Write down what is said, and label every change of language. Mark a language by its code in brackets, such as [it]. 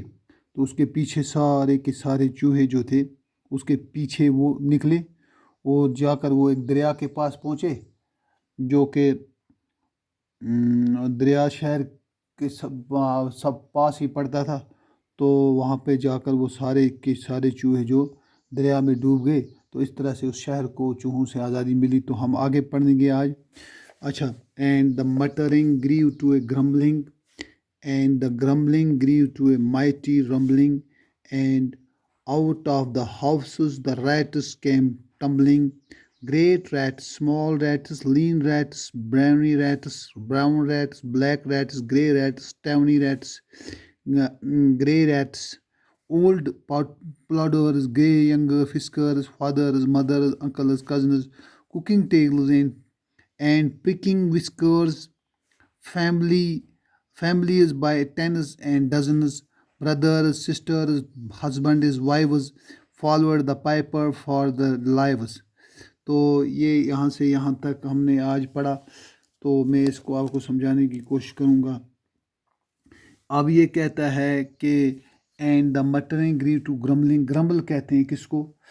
[hi] तो उसके पीछे सारे के सारे चूहे जो थे उसके पीछे वो निकले, और जाकर वो एक दरिया के पास पहुँचे, जो कि दरिया शहर के सब पास ही पड़ता था। तो वहाँ पे जाकर वो सारे के सारे चूहे जो दरिया में डूब गए। तो इस तरह से उस शहर को चूहों से आज़ादी मिली। तो हम आगे पढ़ेंगे आज। [en] अच्छा, and the muttering grew to a grumbling, and the grumbling grew to a mighty rumbling, and out of the houses the rats came tumbling. Great rats, small rats, lean rats, browny rats, brown rats, black rats, grey rats, tawny rats, grey rats, old plodders, gay younger, fiskers, fathers, mothers, uncles, cousins, cooking tails, and pricking whiskers, family families by tens and dozens, brothers, sisters, husbands, wives, followed the piper for the lives. [hi] तो ये यहाँ से यहाँ तक हमने आज पढ़ा। तो मैं इसको आपको समझाने की कोशिश करूँगा। अब ये कहता है कि [en] And the muttering grew to grumbling. [hi] Grumble कहते हैं किसको?